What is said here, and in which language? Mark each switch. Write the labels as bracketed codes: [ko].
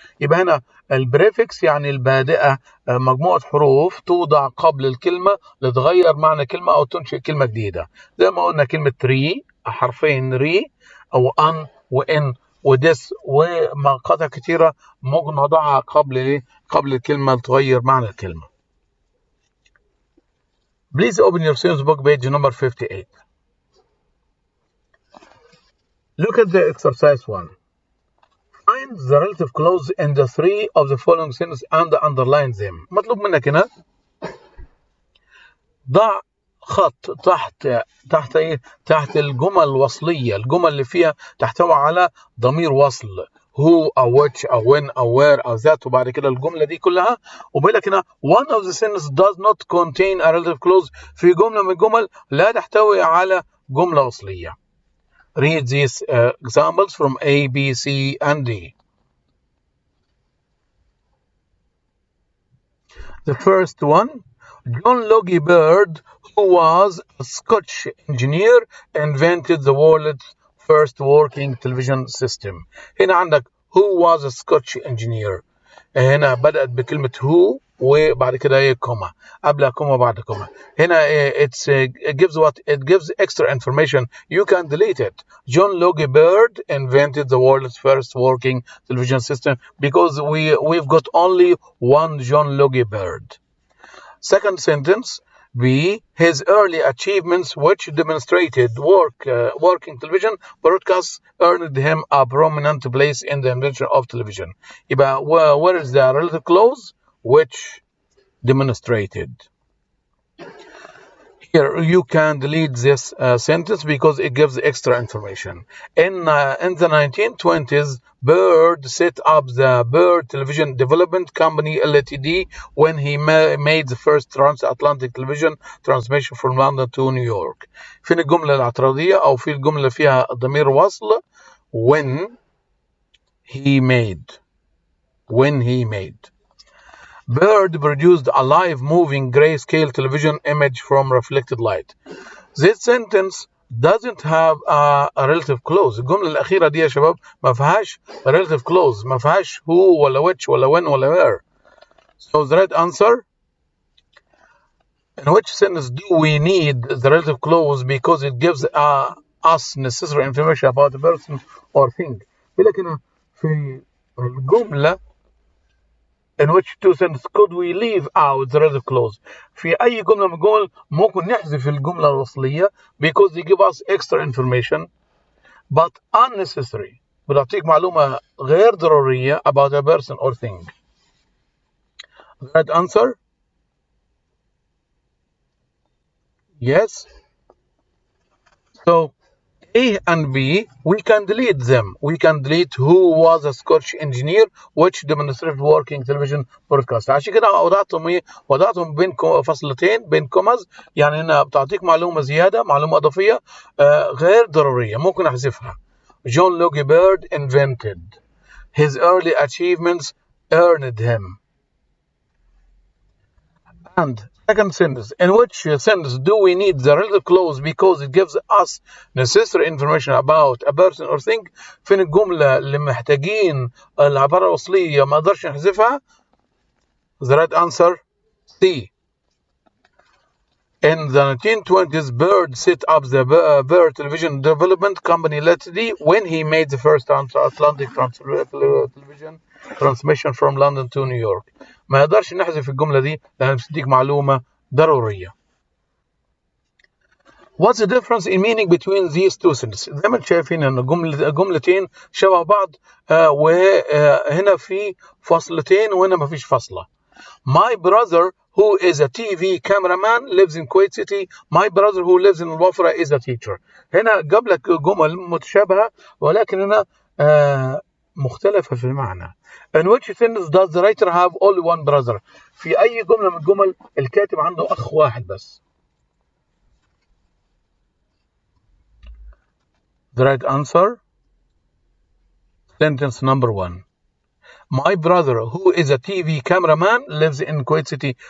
[ar] يبقى هنا البريفكس يعني البادئة مجموعة حروف توضع قبل الكلمة لتغير معنى كلمة أو تنشئ كلمة جديدة. زي ما قلنا كلمة ري حرفين ري أو أن وإن ودس ومقاطع كتيرة ممكن نضعها قبل الكلمة لتغير معنى الكلمة. [en] Please open your sentence book page number 58. Look at the exercise 1. Find the relative clause in the three of the following sentences and underline them. [ar] مطلوب منك هنا ضع خط تحت ايه؟ تحت الجمل الوصلية، الجمل اللي فيها تحتوي على ضمير وصل who أو which أو when أو where أو that وبعد كده الجملة دي كلها. وبيقول لك هنا [en] one of the sentences does not contain a relative clause. [ar] في جملة من الجمل لا تحتوي على جملة وصلية. [en] Read these examples from A, B, C, and D. The first one, John Logie Baird, who was a Scottish engineer, invented the world's first working television system. [ar] هنا عندك [en] who was a Scottish engineer. [ar] هنا بدأت بكلمة who وبعد كده هي كوما قبلها كوما بعد كوما. هنا [en] it gives extra information. You can delete it. John Logie Baird invented the world's first working television system because we've got only one John Logie Baird. Second sentence, B, his early achievements which demonstrated working television broadcasts earned him a prominent place in the invention of television. [ar] يبقى [en] where is the relative clause? Which demonstrated. Here you can delete this sentence because it gives extra information. In the 1920s, Baird set up the Baird Television Development Company Ltd. when he made the first transatlantic television transmission from London to New York. [ar] فين الجملة الاعتراضية أو في الجملة اللي فيها ضمير وصل when he made. [en] Baird produced a live moving grayscale television image from reflected light. This sentence doesn't have a relative clause. [ar] الجملة الأخيرة دي يا شباب ما فيهاش relative clause، ما فيهاش who ولا which ولا when ولا where. [en] So the right answer In which sentence do we need the relative clause because it gives us necessary information about the person or thing. [ar] بيقول لك هنا في الجملة [en] in which two sentences could we leave out the relative clause. [ar] في أي جملة من الجمل ممكن نحذف الجملة الوصلية [en] because they give us extra information but unnecessary. [ar] بتعطيك معلومة غير ضرورية [en] about a person or thing. The right answer? Yes. So A and B, we can delete them. We can delete who was a Scottish engineer which demonstrated working television broadcast. [ar] عشان كده وضعتهم بين فصلتين بين كوماز، يعني هنا بتعطيك معلومة زيادة، معلومة إضافية غير ضرورية ممكن أحذفها. [en] John Logie Baird invented. His early achievements earned him. And second sentence, in which sentence do we need the relative clause because it gives us necessary information about a person or thing. [ar] فين الجملة اللي محتاجين العبارة الوصلية ما نقدرش نحذفها. [en] The right answer C. In the 1920s, Baird set up the Baird Television Development Company Ltd. when he made the first transatlantic television transmission from London to New York. [ar] ما نقدرش نحذف الجملة دي لأنها بتديك معلومة ضرورية. [en] What's the difference in meaning between these two sentences؟ [ar] زي ما انتم شايفين ان جملتين شبه بعض وهنا في فصلتين وهنا ما فيش فصلة. [en] My brother who is a TV cameraman lives in Kuwait City. My brother who lives in الوفرة is a teacher. [ar] هنا جاب لك جمل متشابهة ولكن هنا مختلفة في المعنى. [en] In which sentence does the writer have only one brother؟ [ar] في أي جملة من الجمل الكاتب عنده أخ واحد بس. [en] The right answer, sentence number 1. My brother who is a TV cameraman lives in Kuwait City.